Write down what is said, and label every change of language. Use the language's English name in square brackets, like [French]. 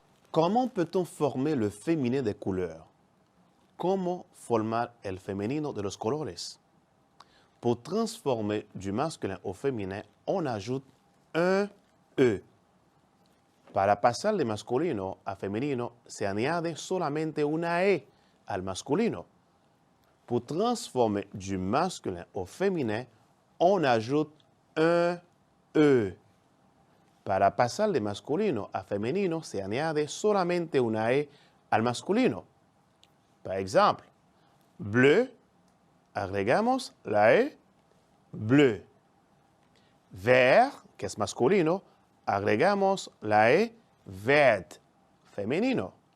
[French] Comment peut-on former le féminin des couleurs? [Spanish] ¿Cómo formar el femenino de los colores? [French] Pour transformer du masculin au féminin, on ajoute un E. [Spanish] Para pasar de masculino a femenino, se añade solamente una E al masculino. [French] Pour transformer du masculin au féminin, on ajoute un E. [Spanish] Para pasar de masculino a femenino, se añade solamente una E al masculino. Par exemple, bleu, agregamos la E, bleu. Vert, que es masculino, agregamos la E, vert, femenino.